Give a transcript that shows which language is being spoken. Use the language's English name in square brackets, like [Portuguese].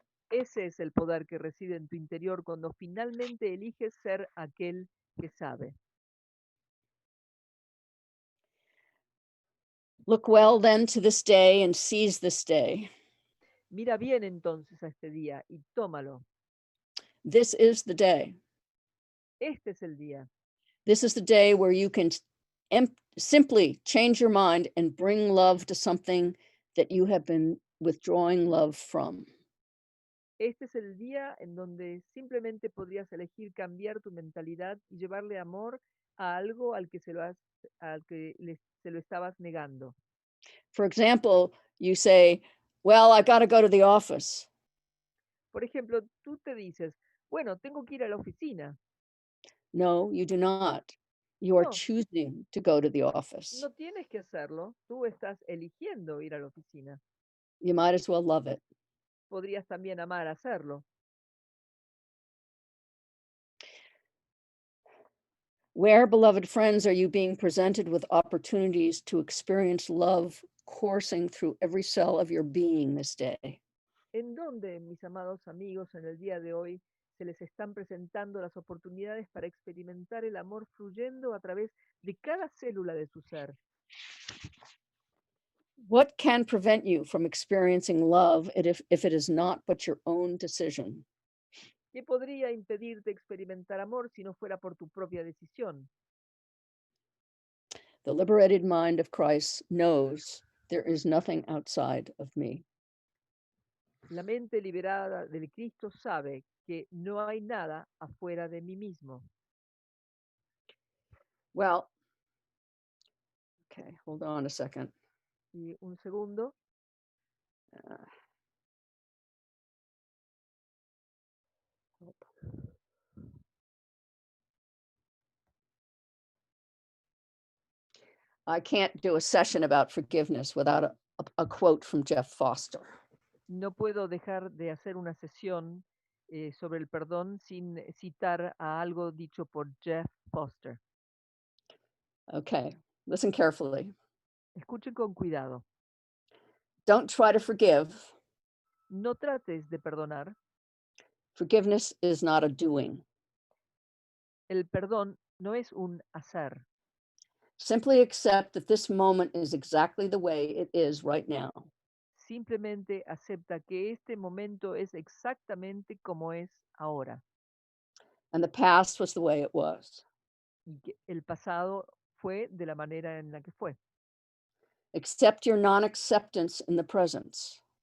[Spanish] Ese es el poder que reside en tu interior cuando finalmente eliges ser aquel que sabe. [English] Look well then to this day and seize this day. [Spanish] Mira bien entonces a este día y tómalo. [English] This is the day. [Spanish] Este es el día. [English] This is the day where you can simply change your mind and bring love to something that you have been withdrawing love from. [Spanish] Este es el día en donde simplemente podrías elegir cambiar tu mentalidad y llevarle amor a algo al que se lo estabas negando. [English] For example, you say, well, I got to go to the office. [Spanish] Por ejemplo, tú te dices, bueno, tengo que ir a la oficina. [English] No, you do not. You are [Spanish] No. [English] choosing to go to the office. [Spanish] No tienes que hacerlo, tú estás eligiendo ir a la oficina. [English] You might as well love it. [Spanish] Podrías también amar hacerlo. [English] Where, beloved friends, are you being presented with opportunities to experience love coursing through every cell of your being this day? [Spanish] ¿En dónde, mis amados amigos, en el día de hoy se les están presentando las oportunidades para experimentar el amor fluyendo a través de cada célula de su ser? [English] What can prevent you from experiencing love if it is not but your own decision? [Spanish] ¿Qué podría impedirte experimentar amor si no fuera por tu propia decisión? [English] The liberated mind of Christ knows there is nothing outside of me. [Spanish] La mente liberada del Cristo sabe que no hay nada afuera de mí mismo. [English] Well, okay, hold on a second. [Spanish] Y un segundo. [English] Uh, I can't do a session about forgiveness without a quote from Jeff Foster. [Spanish] No puedo dejar de hacer una sesión sobre el perdón sin citar a algo dicho por Jeff Foster. [English] Okay, listen carefully. [Spanish] Escuchen con cuidado. [English] Don't try to forgive. [Spanish] No trates de perdonar. [English] Forgiveness is not a doing. [Spanish] El perdón no es un hacer. [English] Simply accept that this moment is exactly the way it is right now. [Spanish] Simplemente acepta que este momento es exactamente como es ahora. [English] And the past was the way it was. [Spanish] Y que el pasado fue de la manera en la que fue. [English] Accept your non-acceptance in the present.